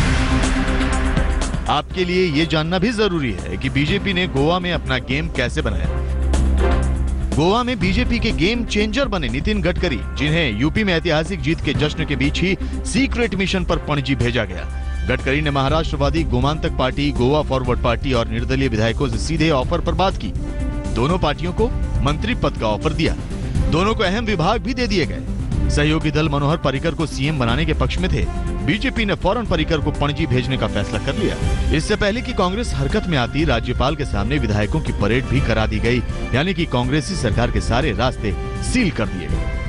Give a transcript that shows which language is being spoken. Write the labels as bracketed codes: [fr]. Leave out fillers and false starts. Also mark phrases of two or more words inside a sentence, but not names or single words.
[hi] आपके लिए यह जानना भी जरूरी है कि बीजेपी ने गोवा में अपना गेम कैसे बनाया। गोवा में बीजेपी के [en] game changer [hi] बने नितिन गडकरी, जिन्हें यूपी में ऐतिहासिक जीत के जश्न के बीच ही [en] secret mission [hi] पर पणजी भेजा गया। गडकरी ने महाराष्ट्रवादी गोमांतक पार्टी, गोवा फॉरवर्ड पार्टी और निर्दलीय विधायकों से सीधे ऑफर पर बात की। दोनों पार्टियों को मंत्री पद का ऑफर दिया। दोनों को अहम विभाग भी दे दिए गए। सहयोगी दल मनोहर पर्रिकर को सीएम बनाने के पक्ष में थे। बीजेपी ने फौरन पर्रिकर को पणजी भेजने का फैसला कर लिया। इससे पहले कि कांग्रेस हरकत में आती, राज्यपाल के सामने विधायकों की परेड भी करा दी गई, यानी कि कांग्रेसी सरकार के सारे रास्ते सील कर दिए गए।